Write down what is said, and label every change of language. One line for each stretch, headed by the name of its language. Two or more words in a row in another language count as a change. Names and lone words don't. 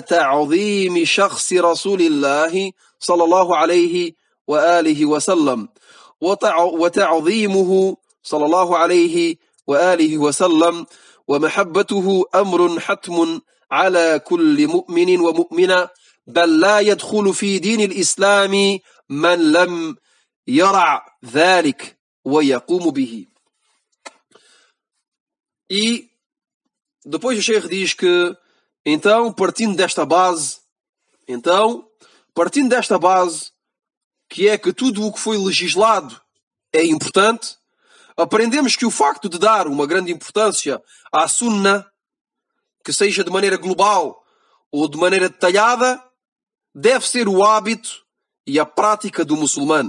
Arabic: تعظيم شخص رسول الله صلى الله عليه وآله وسلم وتعظيمه صلى الله عليه وآله وسلم ومحبته أمر حتم على كل مؤمن ومؤمنة بل لا يدخل في دين الإسلام من لم يرع ذلك ويقوم به.
Portuguese: E depois o Sheikh diz que partindo desta base que é que tudo o que foi legislado é importante, aprendemos que o facto de dar uma grande importância à sunna, que seja de maneira global ou de maneira detalhada, deve ser o hábito e a prática do muçulmano.